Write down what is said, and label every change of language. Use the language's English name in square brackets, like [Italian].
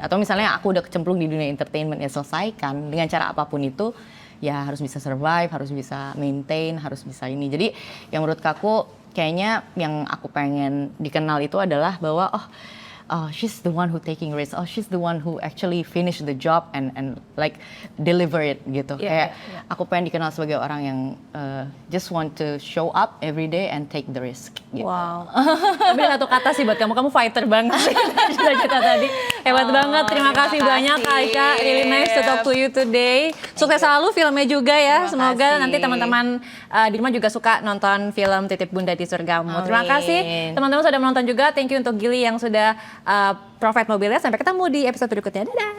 [Indonesian] Atau misalnya aku udah kecemplung di dunia entertainment, ya selesaikan dengan cara apapun itu. Ya harus bisa survive, harus bisa maintain, harus bisa ini. Jadi yang menurut aku kayaknya yang aku pengen dikenal itu adalah bahwa [English] she's the one who taking risk. She's the one who actually finish the job and like deliver it [Indonesian] gitu. Kayak aku pengen dikenal sebagai orang yang [English] just want to show up every day and take the risk. [Indonesian] Gitu. Wow. Tapi satu kata sih buat kamu fighter banget sih. Cita-cita tadi hebat banget. Terima kasih banyak Kak Aca. [English] Really nice to talk to you today. [Indonesian] Sukses selalu filmnya juga ya. Semoga nanti teman-teman di rumah juga suka nonton film Titip Bunda di Surgamu. Terima kasih teman-teman sudah menonton juga. [English] Thank you [Indonesian] untuk Gili yang sudah provide mobilnya. Sampai ketemu di episode berikutnya. Dadah.